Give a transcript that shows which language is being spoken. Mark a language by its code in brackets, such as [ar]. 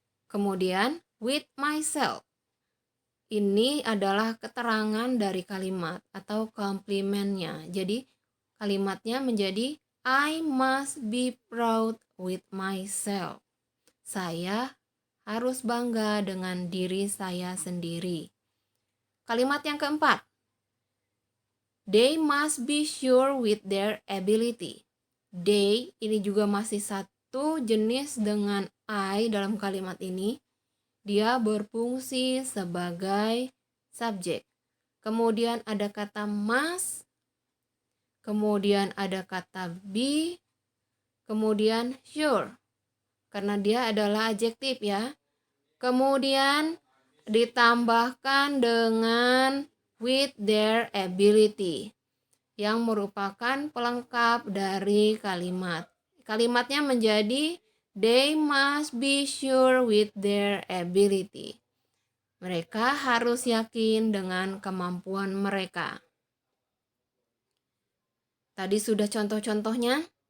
[id] Kemudian with myself. Ini adalah keterangan dari kalimat atau komplimennya. Jadi kalimatnya menjadi [en] I must be proud with myself. [id] Saya harus bangga dengan diri saya sendiri. Kalimat yang keempat. [en] They must be sure with their ability. [id] They ini juga masih satu jenis dengan I dalam kalimat ini. Dia berfungsi sebagai subjek. Kemudian ada kata must. Kemudian ada kata be. Kemudian sure. Karena dia adalah adjektif ya. Kemudian ditambahkan dengan [en] with their ability. [id] Yang merupakan pelengkap dari kalimat. Kalimatnya menjadi [en] they must be sure with their ability. [id] Mereka harus yakin dengan kemampuan mereka. Tadi sudah contoh-contohnya.